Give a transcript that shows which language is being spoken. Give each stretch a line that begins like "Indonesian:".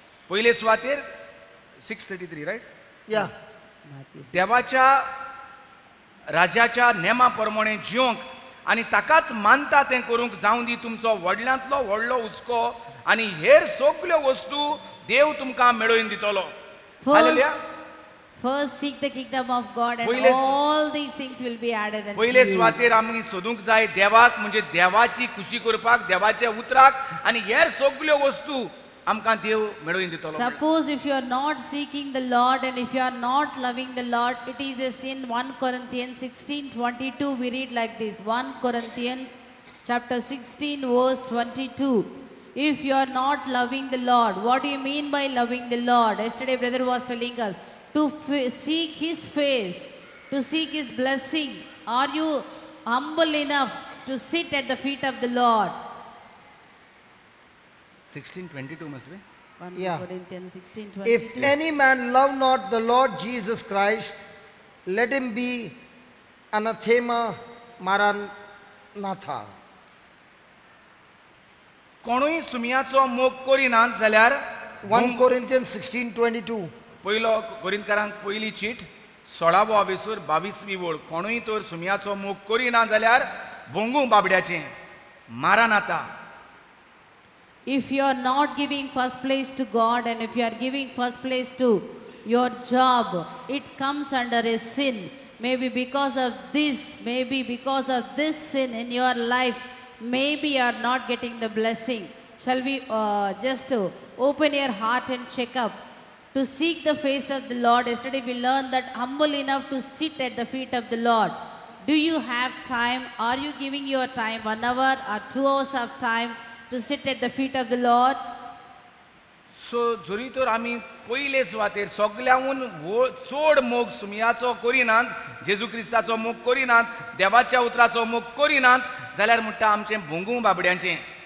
Konkani: पयले सुवातेर 6:33 riot.
English: Yeah.
Konkani: देवाच्या राजाच्या नेमा प्रमाणे जिवंक आनी ताकाच मानता तें करूंक जावं दी तुमचो व्हडल्यांतलो व्हडलो हुस्को, आनी हेर सगल्यो वस्तू देव तुमकां मेळोवन दितलो. Hallelujah.
English: First seek the kingdom of God, and
Konkani: पहिले
English: all these things will be added unto
Konkani: पयले
English: you.
Konkani: सुवातेर आमी सोदूंक जाय देवाक, म्हणजे देवाची खुशी करपाक, देवाच्या उतराक, आनी हेर सगल्यो वस्तू आमकां देव मेळोवन दितलो.
English: Suppose if you are not seeking the Lord and if you are not loving the Lord, it is a sin. 1 Corinthians 16:22 we read like this. 1 Corinthians chapter 16 verse 22. If you are not loving the Lord, what do you mean by loving the Lord? Yesterday brother was telling us to seek his face, to seek his blessing. Are you humble enough to sit at the feet of the Lord? 16:22 must be. 1 Yeah. Corinthians 16:22. If any man love not the Lord Jesus Christ, let him be anathema maranatha.
Konkani: कोणूय सुमयाचो मोग करिनात जाल्यार
English: 1 Corinthians 16:22.
Konkani: पयलो कोरिंथकारांक पयली चीट 16वो हावेसूर 22वी वोळ. कोणूय तर सुमयाचो मोग करिना जाल्यार भोंगू बाबड्याचें मारानाता.
English: If you are not giving first place to God, and if you are giving first place to your job, it comes under a sin. Maybe because of this, maybe because of this sin in your life, maybe you are not getting the blessing. Shall we just open your heart and check up to seek the face of the Lord? Yesterday we learned that humble enough to sit at the feet of the Lord. Do you have time? Are you giving your time 1 hour or 2 hours of time to sit at the feet of the Lord?
Konkani: सो जरी तर आमी पयले सुवातेर सगळ्यांहून चड मोग सुमयाचो करिनात, जेजू क्रिस्ताचो मोग करिनात, देवाच्या उतराचो मोग करिनात जाल्यार म्हणटा आमचें भोंगू बाबड्यांचें